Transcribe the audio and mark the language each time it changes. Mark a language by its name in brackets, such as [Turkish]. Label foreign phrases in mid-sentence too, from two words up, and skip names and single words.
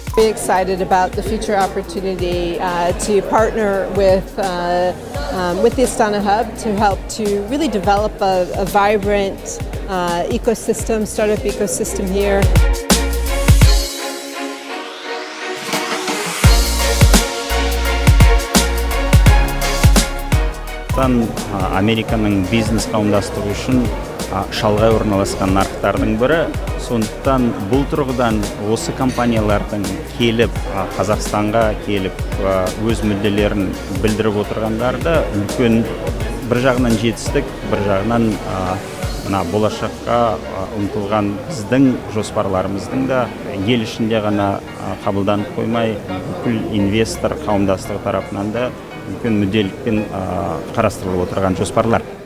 [English] excited about the future opportunity to partner with the Astana Hub to help to really develop a vibrant ecosystem, startup ecosystem here. [Kazakh] Американың бизнес қауымдастығы үшін шалғай орналасқан нарықтардың бірі. Сондықтан бұл тұрғыдан осы компаниялардың келіп Қазақстанға келіп өз мүдделерін білдіріп отырғандарды үлкен бір жағынан жетістік, бір жағынан болашаққа ұмтылған біздің жоспарларымыздың да ел ішінде ғана қабылданып қоймай, бүкіл инвестор қауымдастығы тарапынан да үлкен мүдделікпен қарастырылып отырған жоспарлар.